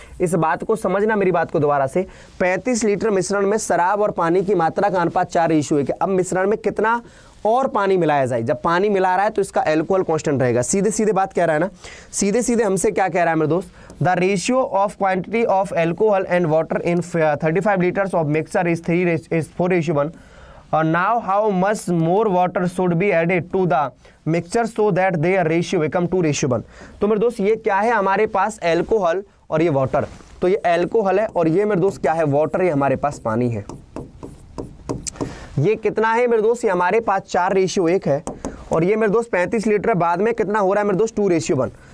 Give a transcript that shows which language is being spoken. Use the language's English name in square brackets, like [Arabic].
[Hindi] इस बात को समझना, मेरी बात को दोबारा से। 35 लीटर मिश्रण में शराब और पानी की मात्रा का अनुपात 4:1 है। अब मिश्रण में कितना और पानी मिलाया जाए, जब पानी मिला रहा है तो इसका एल्कोहल कांस्टेंट रहेगा। सीधे सीधे बात कह रहा है ना, सीधे सीधे हमसे क्या कह रहा है मेरे दोस्त, [English] The ratio of quantity of alcohol and water in 35 litres of mixture is 4:1। now how much more water should be added to the mixture so that their ratio become 2:1। [Hindi] तो मेरे दोस्त ये क्या है, हमारे पास एल्कोहल और ये वाटर, तो ये एल्कोहल है और ये मेरे दोस्त क्या है, वाटर, ये हमारे पास पानी है। ये कितना है मेरे दोस्त, ये हमारे पास 4:1 है और ये मेरे दोस्त 35 लीटर, बाद में कितना हो रहा है मेरे दोस्त 2:1।